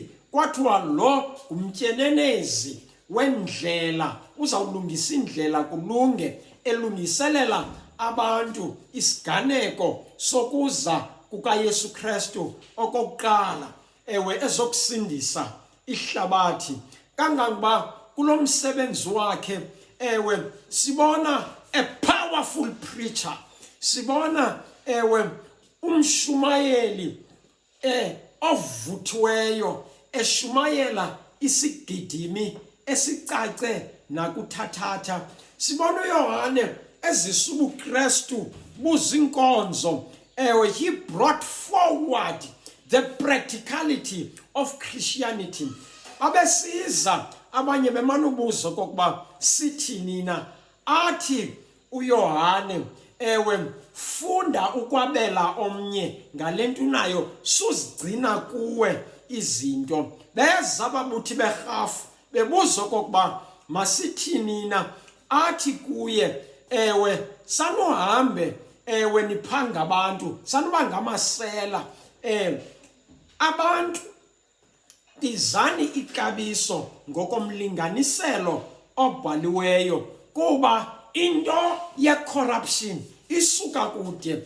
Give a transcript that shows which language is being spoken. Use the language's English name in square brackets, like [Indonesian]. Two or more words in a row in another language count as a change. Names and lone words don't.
[Xhosa] Kwathiwa lo ngumtyenenezi wendlela, uzawulungisa indlela kulunge, elungiselela abantu isiganeko sokuza kukaYesu Kristu okokuqala ezokusindisa ihlabathi. Kangangoba kulo msebenzi wakhe sibona [English] a powerful preacher, [Xhosa] sibona umshumayeli ovuthiweyo eshumayela isigidimi esicace nakuthathatha. Sibona uYohane ezisa ubuKristu buzinkonzo. [English] He brought forward the practicality of Christianity. [Xhosa] Abesiza abanye bemana ubuzo kokuba sithi nina, athi uYohane funda ukwabela omnye ngalento unayo, suzigcina kuwe izinto. Beza ababuthi berhafu bebuza kokuba masithi nina, athi kuye sanuhambe niphanga abantu, sanuba ngamasela abantu, dizani ixabiso ngokomlinganiselo obhaliweyo, kuba into ye-corruption isuka kude.